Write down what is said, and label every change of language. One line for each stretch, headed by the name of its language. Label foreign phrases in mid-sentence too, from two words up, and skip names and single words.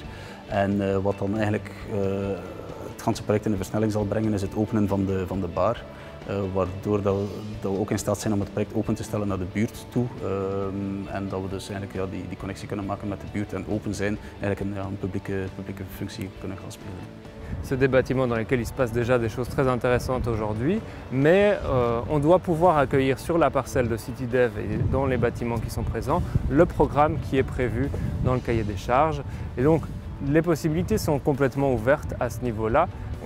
Dutch: En wat dan eigenlijk het ganse project in de versnelling zal brengen is het openen van de bar. Waardoor dat we ook in staat zijn om het project open te stellen naar de buurt toe. En dat we dus eigenlijk die connectie kunnen maken met de buurt en open zijn, eigenlijk een publieke functie kunnen gaan spelen.
French: C'est des bâtiments dans lesquels il se passe déjà des choses très intéressantes aujourd'hui, mais on doit pouvoir accueillir sur la parcelle de CityDev et dans les bâtiments qui sont présents le programme qui est prévu dans le cahier des charges. Et donc les possibilités sont complètement ouvertes à ce niveau-là.